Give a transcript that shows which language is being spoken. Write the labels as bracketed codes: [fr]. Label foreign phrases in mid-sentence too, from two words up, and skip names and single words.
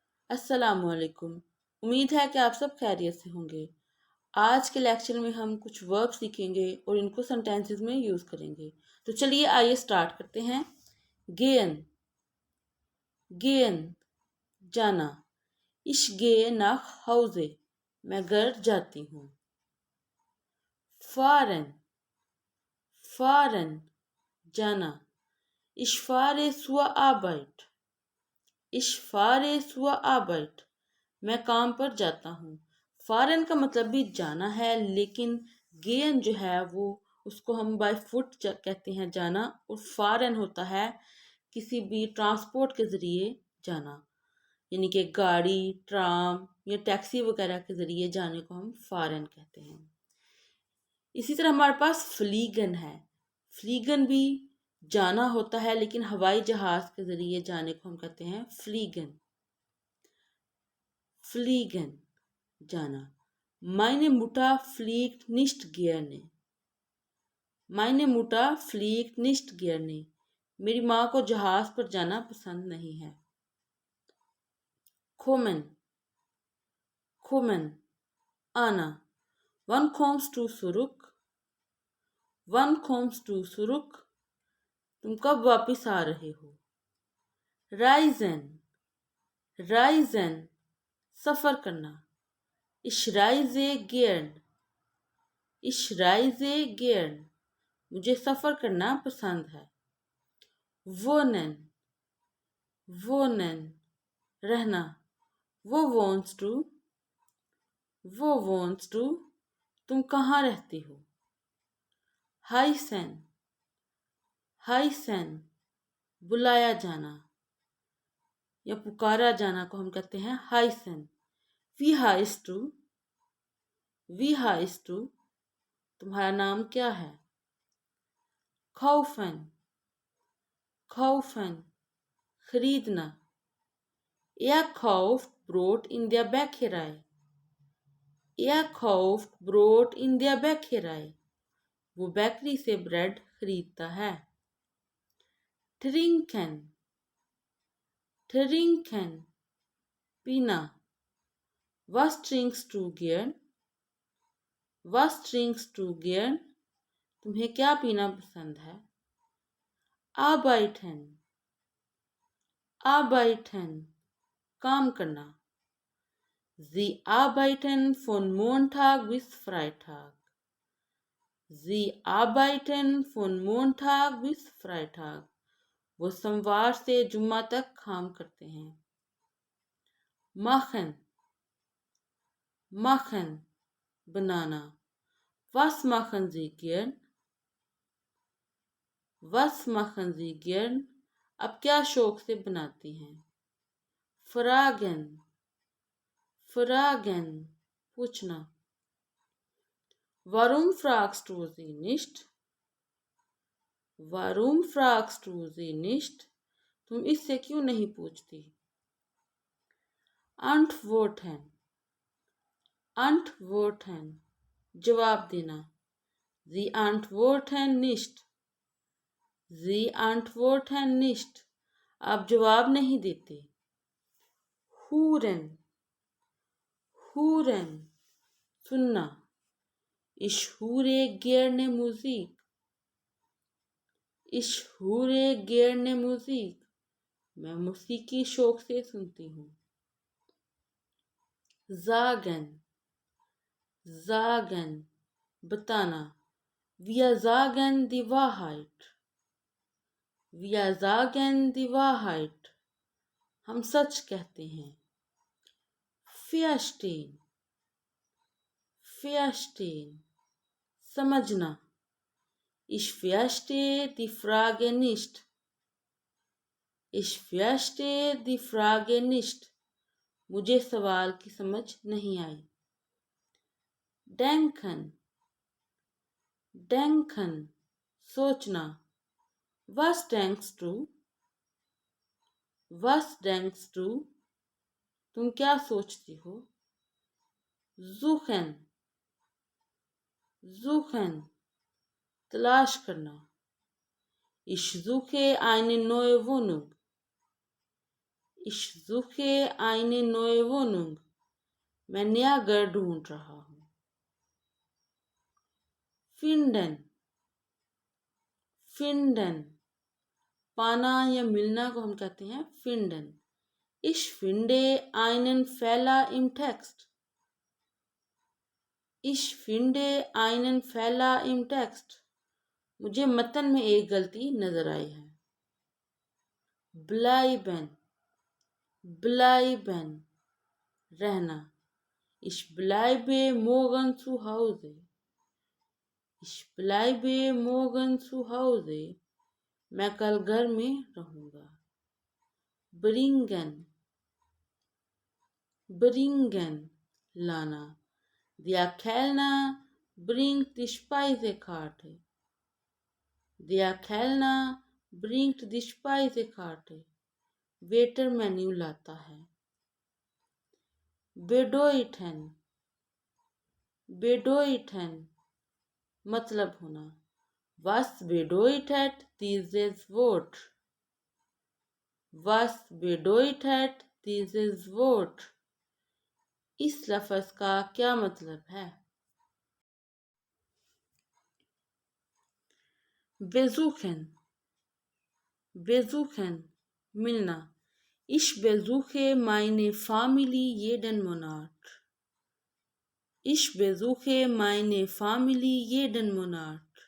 [ur] अस्सलामुअलैकुम। امید ہے کہ آپ سب خیریت سے ہوں گے۔ آج کے لیکچر میں ہم کچھ ورب سیکھیں گے اور ان کو سینٹینسز میں یوز کریں گے. تو چلیے آئیے سٹارٹ کرتے ہیں. [de] गेन, गेन जाना। Ich geh nach Hause, [ur] میں گھر جاتی ہوں. [de] फारन, फारन जाना। Ich fahre zur Arbeit, ich fahre zur Arbeit, [ur] میں کام پر جاتا ہوں. فارن کا مطلب بھی جانا ہے، لیکن گین جو ہے وہ اس کو ہم [en] by foot [ur] کہتے ہیں جانا، اور فارن ہوتا ہے کسی بھی ٹرانسپورٹ کے ذریعے جانا، یعنی کہ گاڑی، ٹرام یا ٹیکسی وغیرہ کے ذریعے جانے کو ہم فارن کہتے ہیں. اسی طرح ہمارے پاس فلیگن ہے. فلیگن بھی جانا ہوتا ہے، لیکن ہوائی جہاز کے ذریعے جانے کو ہم کہتے ہیں فلیگن. فلیگن جانا. [de] Meine Mutter fliegt nicht gerne, meine Mutter fliegt nicht gerne, [ur] میری ماں کو جہاز پر جانا پسند نہیں ہے. [de] kommen, kommen आना। wann kommst du zurück, wann kommst du zurück, [ur] تم کب واپس آ رہے ہو. [de] reisen, reisen [ur] سفر کرنا. [de] ich reise gern, ich reise gern, [ur] مجھے سفر کرنا پسند ہے. [de] wohnen, wohnen रहना। वो wohnst du, वो wohnst du, [ur] تم کہاں رہتی ہو. [de] heißen, heißen [ur] بلایا جانا یا پکارا جانا کو ہم کہتے ہیں heißen। [de] wie heißt du, wie heißt du, [ur] تمہارا نام کیا ہے. [de] kaufen, kaufen खरीदना। er kauft Brot in der Bäckerei, er kauft Brot in der Bäckerei, [ur] وہ بیکری سے بریڈ خریدتا ہے. [de] trinken, trinken पीना। was trinkst du gern, was trinkst du gern, [ur] تمہیں کیا پینا پسند ہے. [de] arbeiten, arbeiten [ur] کام کرنا. [de] sie arbeiten von Montag bis Freitag, sie arbeiten von Montag bis Freitag, [ur] وہ سوموار سے جمعہ تک کام کرتے ہیں. [de] machen, machen बनाना। was machen Sie gern, was machen Sie gern, [ur] آپ کیا شوق سے بناتی ہیں. [de] fragen, fragen पूछना। warum fragst du sie nicht, warum fragst du sie nicht, [ur] تم اس سے کیوں نہیں پوچھتی. [de] antworten, antworten [ur] جواب دینا. [de] sie antworten nicht, sie antworten nicht, [ur] آپ جواب نہیں دیتے. [de] huren, huren सुनना। ich höre gerne Musik, ich höre gerne Musik, [ur] میں موسیقی شوق سے سنتی ہوں. [de] sagen, sagen बताना। wir sagen die Wahrheit, wir sagen die Wahrheit, [ur] ہم سچ کہتے ہیں. [de] verstehen, verstehen समझना। ich verstehe die Frage nicht, ich verstehe die Frage nicht, [ur] مجھے سوال کی سمجھ نہیں آئی. [de] denken, denken सोचना। was denkst du, was denkst du, [ur] تم کیا سوچتی ہو. [de] suchen, suchen [ur] تلاش کرنا. [de] ich suche eine neue Wohnung, Ich suche eine neue Wohnung. [ur] میں نیا گھر ڈھونڈ رہا ہوں. [de] Finden. Finden. [ur] پانا یا ملنا کو ہم کہتے ہیں finden. [de] Ich finde einen Fehler im Text. Ich finde einen Fehler im Text. [ur] مجھے متن میں ایک غلطی نظر آئی ہے. [de] Bleiben. Bleiben. [ur] رہنا. [de] Ich bleibe morgen zu Hause. Ich bleibe morgen zu Hause. [ur] میں کل گھر میں رہوں گا. [de] Bringen. Bringen. लाना. Der Kellner bringt die Speisekarte. Der Kellner bringt die Speisekarte. [ur] ویٹر مینیو لاتا ہے. [de] Bedeuten. Bedeuten. [ur] مطلب ہونا. [de] Was bedeutet dieses Wort? Was bedeutet dieses Wort? [ur] اس لفظ کا کیا مطلب ہے? [de] Besuchen. Besuchen. मिलना. Ich besuche meine Familie jeden Monat. Ich besuche meine Familie jeden Monat.